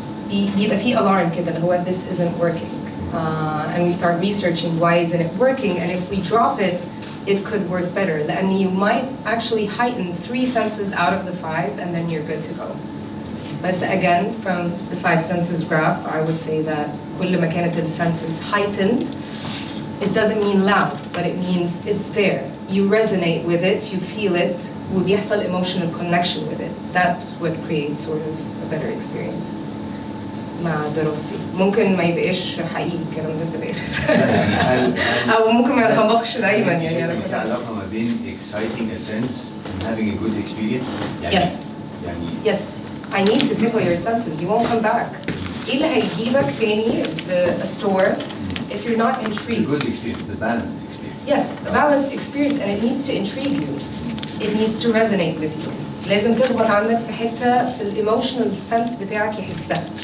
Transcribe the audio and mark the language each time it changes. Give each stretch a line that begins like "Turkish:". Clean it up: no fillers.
Arabic: بيبقى في alarm كده اللي هو
English: this isn't working. And we start researching why isn't it working, and if we drop it, it could work better. And you might actually heighten 3 senses out of the 5, and then you're good to go. But again, from the 5 senses graph, I would say that
Arabic: كل ما كانت
English: the senses heightened, it doesn't mean loud, but it means it's there. You resonate with it, you feel it,
Arabic: وبيحصل
English: emotional connection with it. That's what creates sort of a better experience.
Arabic: مع دراستي ممكن ما يبقاش حقيقي الكلام ده في الاخر او ممكن ما يطبقش دايما يعني انا في علاقه ما بين
English: exciting a sense and having a good experience. Yes. Yes. I need to tickle your senses. You won't come back.
Arabic: ايه اللي هيجيبك تاني
English: a store if you're not intrigued? The good experience, the balanced experience. Yes, the balanced experience, and it needs to intrigue you. It needs to resonate with you.
Arabic: لازم تضغط عندك في حتة في
English: emotional sense
Arabic: بتاعك يحسها.